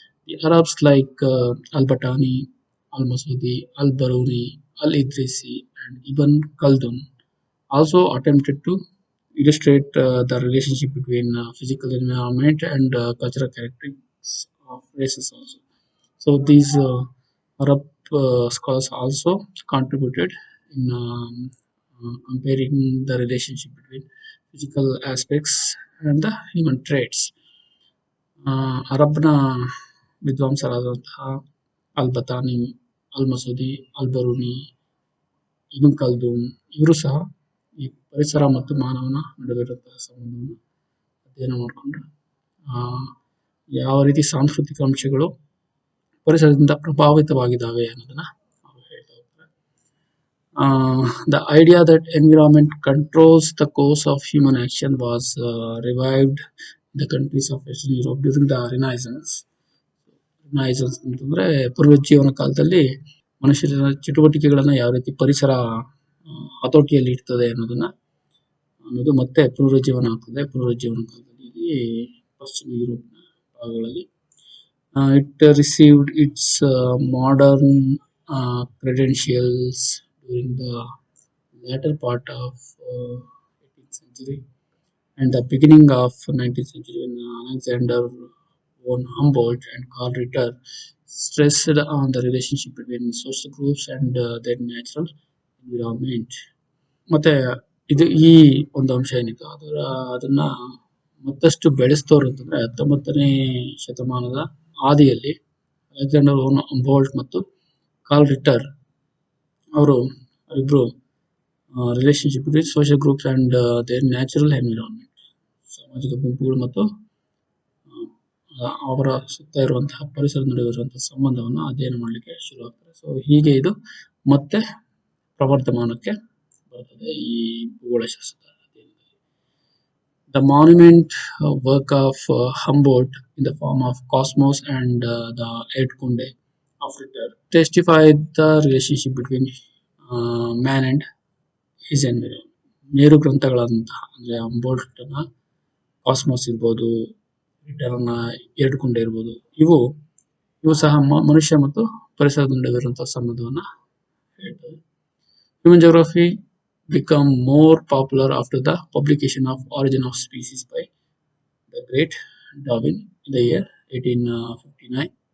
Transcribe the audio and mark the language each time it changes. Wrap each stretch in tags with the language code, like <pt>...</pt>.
<en>The Arabs like al-Battani, al-Masudi, al-Baruni, al-Idrisi, and Ibn Khaldun also attempted to illustrate the relationship between physical environment and cultural characteristics of races also. So these Arab scholars also contributed in comparing the relationship between physical aspects and the human traits.</en> <kn>ಅರಬ್ನ ವಿದ್ವಾಂಸರಾದಂತಹ ಅಲ್-ಬತಾನಿ, ಅಲ್-ಮಸೂದಿ, ಅಲ್-ಬರೂನಿ, Ibn ಖಲ್ದೂನ್ ಇವರು ಸಹ ಈ ಪರಿಸರ ಮತ್ತು ಮಾನವನ ನಡುವಿರುವಂತಹ ಸಂಬಂಧವನ್ನು ಅಧ್ಯಯನ ಮಾಡಿಕೊಂಡು ಯಾವ ರೀತಿ ಸಾಂಸ್ಕೃತಿಕ ಅಂಶಗಳು ಪರಿಸರದಿಂದ ಪ್ರಭಾವಿತವಾಗಿದ್ದಾವೆ ಅನ್ನೋದನ್ನ ಅವರು ಹೇಳ್ತಾ ಹೋಗ್ತಾರೆ.</kn> <en>The idea that environment controls the course of human action was revived in the countries of Western Europe during the Renaissance.</en> <kn>Renaissance ಅಂತಂದ್ರೆ ಪುನರುಜ್ಜೀವನ ಕಾಲದಲ್ಲಿ ಮನುಷ್ಯರ ಚಟುವಟಿಕೆಗಳನ್ನ ಯಾವ ರೀತಿ ಪರಿಸರ ಹತೋಟಿಯಲ್ಲಿ ಇಡ್ತದೆ ಅನ್ನೋದು ಮತ್ತೆ ಪುನರುಜ್ಜೀವನ ಆಗ್ತದೆ. ಪುನರುಜ್ಜೀವನ ಕಾಲದಲ್ಲಿ ಪಶ್ಚಿಮ ಯುರೋಪ್ನ ಭಾಗಗಳಲ್ಲಿ</kn> <en>it received its modern credentials during the latter part of 18th century and the beginning of 19th century when Alexander von Humboldt and Karl Ritter stressed on the relationship between social groups and their natural environment.</en> <kn>ಮತ್ತೆ ಇದು ಈ ಒಂದು ಅಂಶ ಏನಿದೆ ಅದನ್ನ ಮತ್ತಷ್ಟು ಬೆಳೆಸ್ತವ್ರು ಅಂತಂದ್ರೆ 19ನೇ ಶತಮಾನದ ಆದಿಯಲ್ಲಿ ಅಲೆಕ್ಸಾಂಡರ್ ಬೋಲ್ಟ್ ಮತ್ತು ಕಾರ್ಲ್ ರಿಟ್ಟರ್ ಅವರು ಇಬ್ರು</kn> <en>relationship between social groups and their natural environment,</en> <kn>ಸಾಮಾಜಿಕ ಗುಂಪುಗಳು ಮತ್ತು ಅವರ ಸುತ್ತ ಇರುವಂತಹ ಪರಿಸರ ನಡುವೆ ಇರುವಂತಹ ಸಂಬಂಧವನ್ನು ಅಧ್ಯಯನ ಮಾಡಲಿಕ್ಕೆ ಶುರು ಆಗ್ತಾರೆ. ಸೊ ಹೀಗೆ ಇದು ಮತ್ತೆ ಪ್ರವರ್ಧಮಾನಕ್ಕೆ ಬರ್ತದೆ ಈ ಭೂಗೋಳಶಾಸ್ತ್ರದ ಅಧ್ಯಯನದಲ್ಲಿ.</kn> <en>The monument work of Humboldt in the form of Cosmos and the Erdkunde of Ritter testified the relationship between man and his environment.</en> <kn>ಮೇರು ಗ್ರಂಥಗಳಂತಹ ಅಂದ್ರೆ ಹಂಬೋಲ್ಟ್ನ ಕಾಸ್ಮೋಸ್ ಇರ್ಬೋದು, ರಿಟರ್ನ ಎರಡ್ಕುಂಡೆ ಇರ್ಬೋದು, ಇವು ಸಹ ಮನುಷ್ಯ ಮತ್ತು ಪರಿಸರದ ನಡುವೆ ಇರುವಂತಹ ಸಂಬಂಧವನ್ನ ಹೇಳ್ತವೆ.</kn> <en>Human geography become more popular after the publication of Origin of Species by the great Darwin in the year 1859.</en>